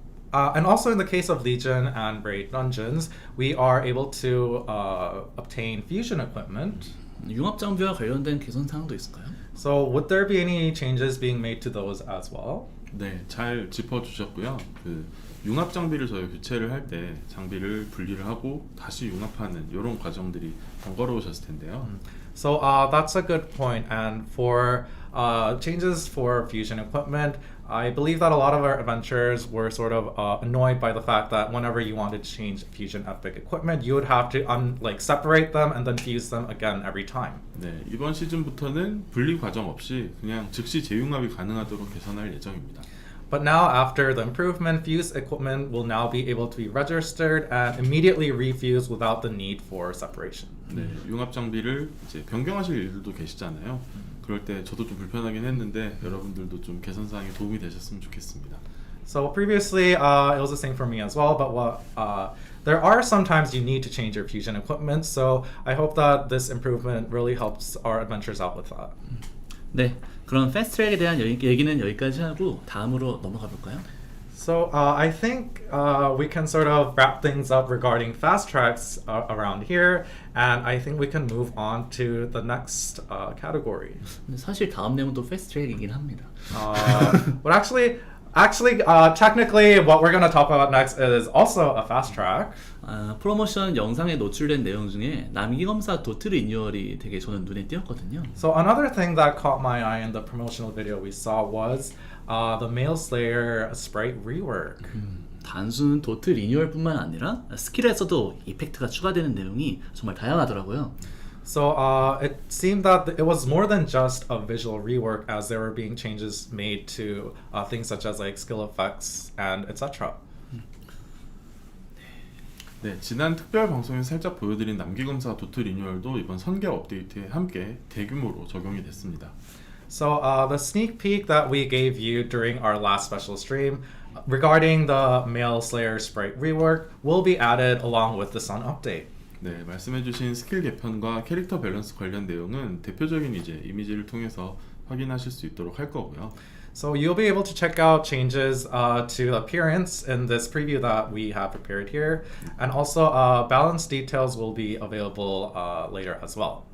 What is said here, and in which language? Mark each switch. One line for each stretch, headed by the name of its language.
English: And also in the case of Legion and Raid Dungeons, we are able to obtain fusion equipment.
Korean: 융합 장비와 관련된 개선 사항도 있을까요?
English: So would there be any changes being made to those as well?
Korean: 네, 잘 짚어주셨고요. 그 융합 장비를 저희 교체를 할 때 장비를 분리를 하고 다시 융합하는 이런 과정들이 번거로우셨을 텐데요.
English: So that's a good point. And for changes for fusion equipment, I believe that a lot of our adventurers were sort of annoyed by the fact that whenever you wanted to change fusion epic equipment, you would have to separate them and then fuse them again every time.
Korean: 네, 이번 시즌부터는 분리 과정 없이 그냥 즉시 재융합이 가능하도록 개선할 예정입니다.
English: But now, after the improvement, fused equipment will now be able to be registered and immediately refused without the need for separation.
Korean: 네, 융합 장비를 이제 변경하실 일들도 계시잖아요. 그럴 때 저도 좀 불편하긴 했는데 여러분들도 좀 개선 사항에 도움이 되셨으면 좋겠습니다.
English: So previously, it was the same for me as well. But there are sometimes you need to change your fusion equipment. So I hope that this improvement really helps our adventurers out with that.
Korean: 네, 그럼 패스트트랙에 대한 얘기는 여기까지 하고 다음으로 넘어가 볼까요?
English: So I think we can sort of wrap things up regarding fast tracks around here, and I think we can move on to the next category.
Korean: 근데 사실 다음 내용도 패스트트랙이긴 합니다.
English: But technically, what we're going to talk about next is also a fast track.
Korean: 프로모션 영상에 노출된 내용 중에 남기검사 도트 리뉴얼이 되게 저는 눈에 띄었거든요.
English: So another thing that caught my eye in the promotional video we saw was the Male Slayer sprite rework.
Korean: 단순 도트 리뉴얼뿐만 아니라 스킬에서도 이펙트가 추가되는 내용이 정말 다양하더라고요.
English: So it seemed that it was more than just a visual rework, as there were being changes made to things such as like skill effects and etc.
Korean: 네, 지난 특별 방송에서 살짝 보여드린 남기검사 도트 리뉴얼도 이번 선계 업데이트에 함께 대규모로 적용이 됐습니다.
English: So the sneak peek that we gave you during our last special stream regarding the Male Slayer sprite rework will be added along with the Sun update.
Korean: 네, 말씀해주신 스킬 개편과 캐릭터 밸런스 관련 내용은 대표적인 이제 이미지를 통해서 확인하실 수 있도록 할 거고요.
English: So you'll be able to check out changes to the appearance in this preview that we have prepared here, and also balance details will be available later as well.